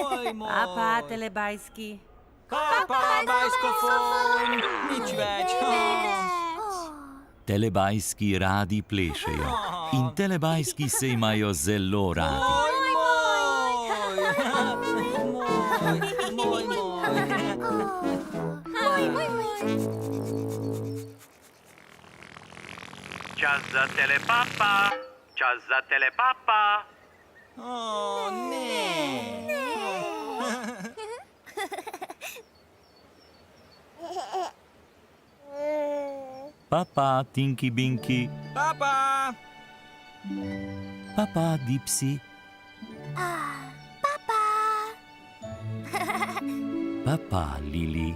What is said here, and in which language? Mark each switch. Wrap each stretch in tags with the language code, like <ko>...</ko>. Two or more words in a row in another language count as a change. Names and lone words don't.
<sl>moj. Papa, telebajski. Papa, bajskofon. Nič več. Telebajski radi plešejo in telebajski se imajo zelo radi. Moj. Čas za telepapa, čas za telepapa. O, ne. Papa, Tinky Binky, Papa. papa, Dipsy, papa, Lili,</sl>